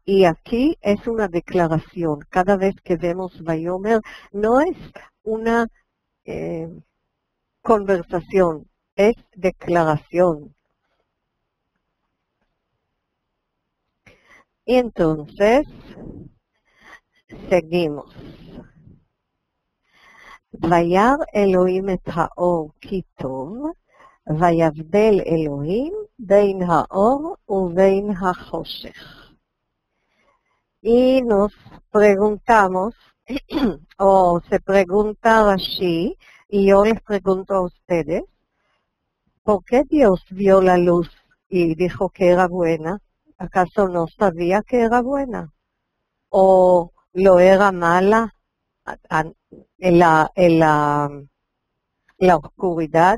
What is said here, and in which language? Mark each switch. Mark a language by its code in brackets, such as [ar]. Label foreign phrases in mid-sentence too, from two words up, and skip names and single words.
[es] Y aquí es una declaración. Cada vez que vemos Vayomer, no es una conversación, es declaración. Y entonces, seguimos. [he] וירא אלהים את האור כי טוב, ויבדל אלהים בין האור ובין החשך. [es] Y nos preguntamos, o se pregunta Rashi, y yo les pregunto a ustedes, ¿por qué Dios vio la luz y dijo que era buena? ¿Acaso no sabía que era buena? ¿O lo era mala en la oscuridad?